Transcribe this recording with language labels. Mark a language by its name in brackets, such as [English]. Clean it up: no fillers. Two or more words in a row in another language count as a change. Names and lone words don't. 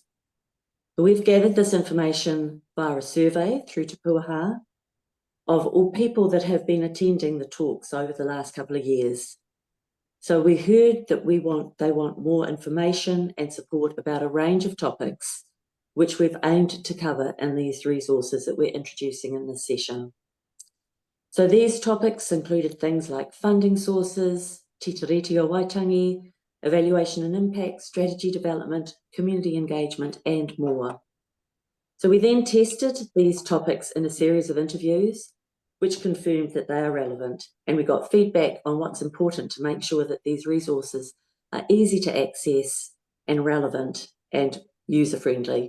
[English] We've gathered this information via a survey through Te Pūaha of all people that have been attending the talks over the last couple of years. So we heard that they want more information and support about a range of topics, which we've aimed to cover in these resources that we're introducing in this session. So these topics included things like funding sources, titiriti o waitangi, evaluation and impact, strategy development, community engagement, and more. So we then tested these topics in a series of interviews, which confirmed that they are relevant, and we got feedback on what's important to make sure that these resources are easy to access and relevant and user-friendly.